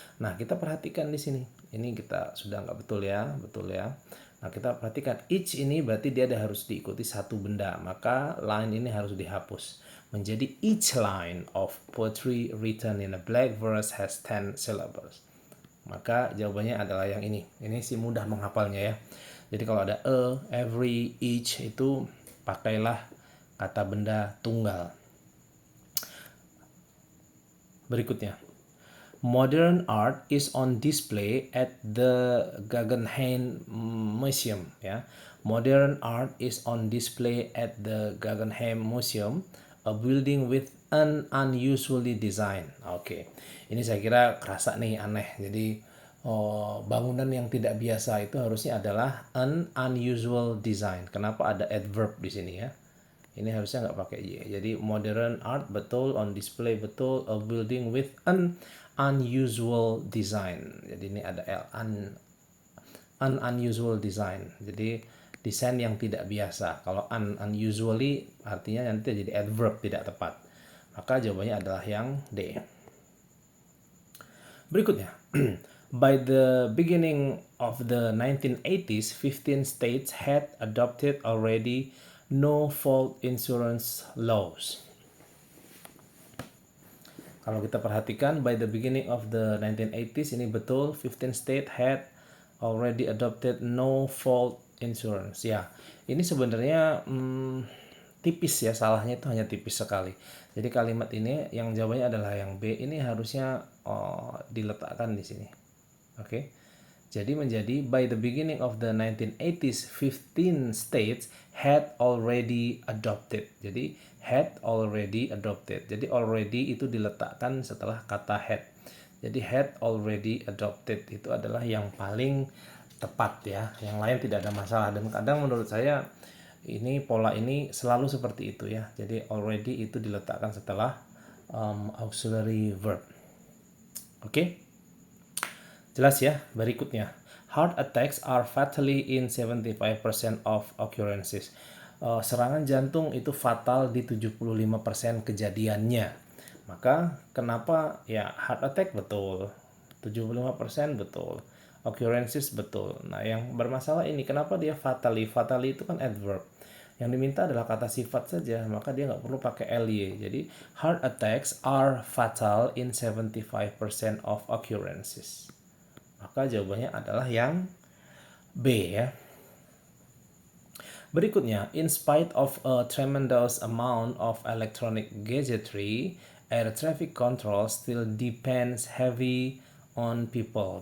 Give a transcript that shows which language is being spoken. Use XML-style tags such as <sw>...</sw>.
<id>Nah, kita perhatikan di sini. Ini kita sudah nggak betul ya. Nah, kita perhatikan each ini berarti dia harus diikuti satu benda, maka line ini harus dihapus. Menjadi</id> <en>each line of poetry written in a black verse has 10 syllables.</en> <id>Maka jawabannya adalah yang ini. Ini sih mudah menghafalnya ya. Jadi kalau ada every, each itu pakailah kata benda tunggal. Berikutnya.</id> <en>Modern art is on display at the Guggenheim Museum ya. Modern art is on display at the Guggenheim Museum, a building with an unusually design.</en> <id>Oke. Ini saya kira kerasa nih aneh. Jadi bangunan yang tidak biasa itu harusnya adalah</id> <en>an unusual design.</en> <id>Kenapa ada adverb di sini ya? Ini harusnya nggak pakai y. Jadi</id> <en>modern art</en> <id>betul,</id> <en>on display betul, a building with an unusual design.</en> <id>Jadi ini ada l,</id> <en>an unusual design.</en> <id>Jadi desain yang tidak biasa. Kalau unusually artinya nanti jadi adverb, tidak tepat. Maka jawabannya adalah yang D. Berikutnya.</id> <en>By the beginning of the 1980s, 15 states had adopted already no-fault insurance laws.</en> <id>Kalau kita perhatikan,</id> <en>by the beginning of the 1980s,</en> <id>ini betul,</id> <en>15 states had already adopted no-fault insurance.</en> <id>Ya, ini sebenarnya tipis ya, salahnya itu hanya tipis sekali. Jadi kalimat ini yang jawabannya adalah yang B, ini harusnya diletakkan di sini. Oke. Jadi menjadi</id> <en>by the beginning of the 1980s, 15 states had already adopted.</en> <id>Jadi</id> <en>had already adopted.</en> <id>Jadi already itu diletakkan setelah kata had. Jadi</id> <en>had already adopted</en> <id>itu adalah yang paling tepat ya. Yang lain tidak ada masalah, dan kadang menurut saya ini pola ini selalu seperti itu ya. Jadi already itu diletakkan setelah auxiliary verb. Oke? Jelas ya. Berikutnya,</id> <en>heart attacks are fatally in 75% of occurrences.</en> <id>Serangan jantung itu fatal di 75% kejadiannya. Maka kenapa ya heart attack betul, 75% betul, occurrences betul. Nah yang bermasalah ini kenapa dia fatally? Fatally itu kan adverb. Yang diminta adalah kata sifat saja, maka dia nggak perlu pakai ly.</id> <en>Jadi heart attacks are fatal in 75% of occurrences.</en> <id>Maka jawabannya adalah yang B ya. Berikutnya,</id> <en>in spite of a tremendous amount of electronic gadgetry, air traffic control still depends heavy on people.</en>